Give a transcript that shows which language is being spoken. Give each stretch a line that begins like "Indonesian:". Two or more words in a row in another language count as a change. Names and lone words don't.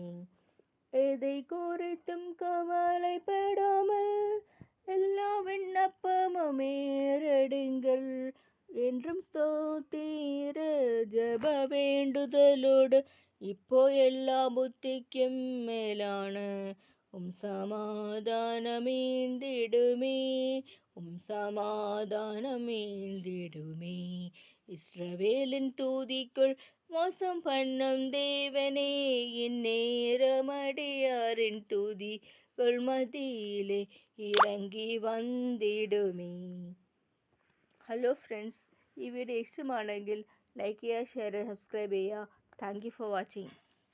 Tamil: எதை குறித்தும் கவலைப்படாமல் எல்லா விண்ணப்பமும் ஏறெடுங்கள் என்றும் ஸ்தோத்திர ஜப வேண்டுதலோடு இப்போ எல்லா புத்திக்கும் மேலான சமாதானமேந்திடுமே, சமாதானமேந்திடுமே. இஸ்ரவேலின் துதிக்குள் வாசம் பண்ணும் தேவனே, இந்நேரமடியாரின் துதிகள் மத்தியிலே இறங்கி வந்திடுமே.
English: Hello friends,
Malayalam: ഈ വീഡിയോ ഇഷ്ടമാണെങ്കിൽ ലൈക്ക് ചെയ്യുക, ഷെയർ ചെയ്യുക, സബ്സ്ക്രൈബ് ചെയ്യുക.
English: Thank you for watching.